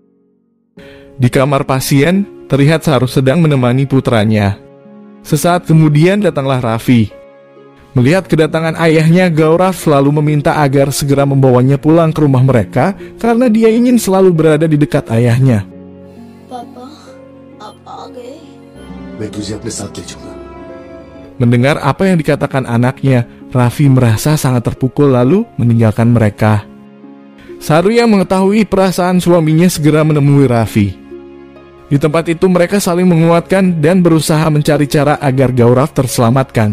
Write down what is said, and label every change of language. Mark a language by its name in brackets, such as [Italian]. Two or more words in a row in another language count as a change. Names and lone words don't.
[Indonesian] Di kamar pasien, terlihat Saru sedang menemani putranya. Sesaat kemudian datanglah Raffi. Melihat kedatangan ayahnya, Gaurav selalu meminta agar segera membawanya pulang ke rumah mereka karena dia ingin selalu berada di dekat ayahnya. [Hindi] पापा आप आ गए। मैं तुझे अपने साथ ले जाऊंगा। [Indonesian] Mendengar apa yang dikatakan anaknya, Raffi merasa sangat terpukul lalu meninggalkan mereka. Saru yang mengetahui perasaan suaminya segera menemui Raffi. Di tempat itu mereka saling menguatkan dan berusaha mencari cara agar Gaurav terselamatkan.